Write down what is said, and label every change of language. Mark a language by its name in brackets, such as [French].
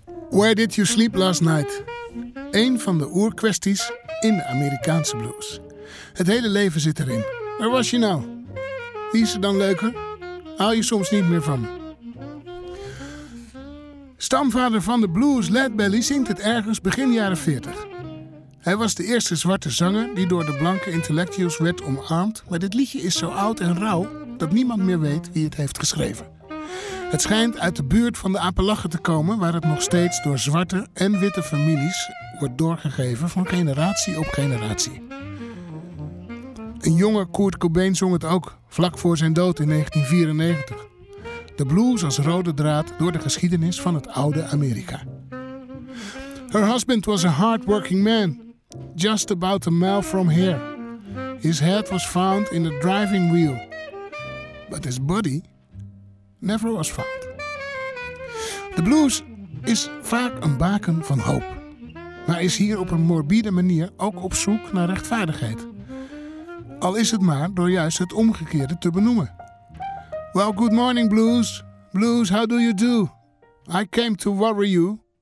[English] Where Did You Sleep Last Night? [Dutch] Een van de oerkwesties in de Amerikaanse blues. Het hele leven zit erin. Waar was je nou? Wie is er dan leuker? Hou je soms niet meer van me. Stamvader van de blues, Led Belly, zingt het ergens begin jaren 40. Hij was de eerste zwarte zanger die door de blanke intellectuals werd omarmd. Maar dit liedje is zo oud en rauw dat niemand meer weet wie het heeft geschreven. Het schijnt uit de buurt van de Appalachen te komen, waar het nog steeds door zwarte en witte families wordt doorgegeven van generatie op generatie. Een jonge Kurt Cobain zong het ook, vlak voor zijn dood in 1994. De blues als rode draad door de geschiedenis van het oude Amerika. [English] Her husband was a hardworking man, just about a mile from here. His head was found in a driving wheel, but his body never was found. [Dutch] De blues is vaak een baken van hoop, maar is hier op een morbide manier ook op zoek naar rechtvaardigheid. Al is het maar door juist het omgekeerde te benoemen. [English] Well, good morning, blues. Blues, how do you do? I came to worry you.